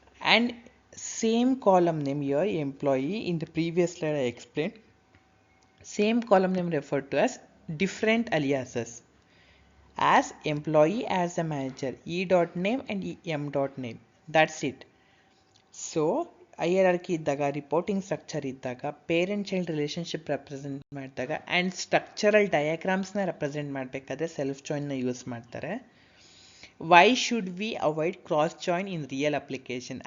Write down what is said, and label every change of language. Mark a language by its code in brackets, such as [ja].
[en] And same column name here, employee. In the previous slide I explained, same column name referred to as different aliases, as employee, as a manager, e dot name and m dot name. That's it. [kn] So hierarchy ಇದ್ದಾಗ, reporting structure ಇದ್ದಾಗ, parent child relationship represent ಮಾಡಿದಾಗ and structural ಡಯಾಗ್ರಾಮ್ಸ್ನ represent ಮಾಡಬೇಕಾದ್ರೆ self ಜಾಯಿನ್ನ use ಮಾಡ್ತಾರೆ. [en] Why should we avoid cross join in real application?